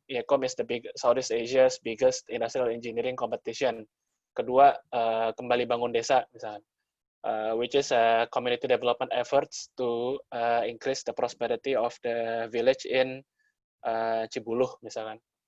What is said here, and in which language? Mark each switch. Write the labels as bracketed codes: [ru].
[en] IECOM is the Southeast Asia's biggest industrial engineering competition. [id] Kedua, kembali bangun desa misalnya. [en] Which is community development efforts to increase the prosperity of the village in Cibuluh misalkan.